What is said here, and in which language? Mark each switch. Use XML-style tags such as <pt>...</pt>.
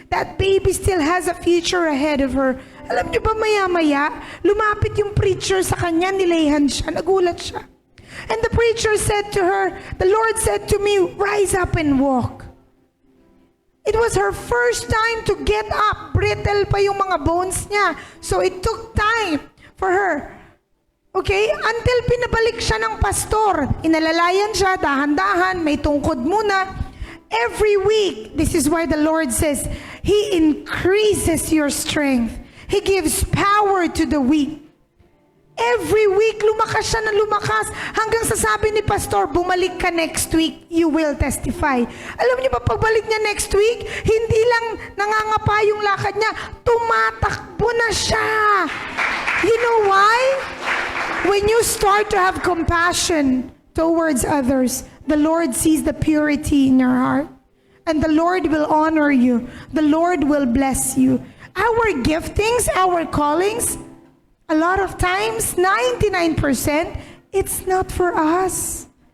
<en>That baby still has a future ahead of her.</en> <tl>Alam niyo ba, maya-maya, lumapit yung preacher sa kanya, nilayhan siya, nagulat siya.</tl> <en>And the preacher said to her, the Lord said to me, rise up and walk. It was her first time to get up. Brittle</en> <tl>pa yung mga</tl> <en>bones niya. So it took time for her. Okay?</en> <tl>Until pinabalik siya ng pastor. Inalalayan siya, dahan-dahan, may tungkod muna.</tl> <en>Every week, this is why the Lord says, He increases your strength. He gives power to the weak.</en> <tl>Every week, lumakas siya na lumakas. Hanggang sasabi ni pastor, bumalik ka next week,</tl> <en>you will testify.</en> <tl>Alam niyo ba, pagbalik niya next week, hindi lang nangangapa yung lakad niya, tumatakbo na siya.</tl> <en>You know why? When you start to have compassion towards others, the Lord sees the purity in your heart. And the Lord will honor you. The Lord will bless you. Our giftings, our callings, a lot of times, 99%, it's not for us.</en>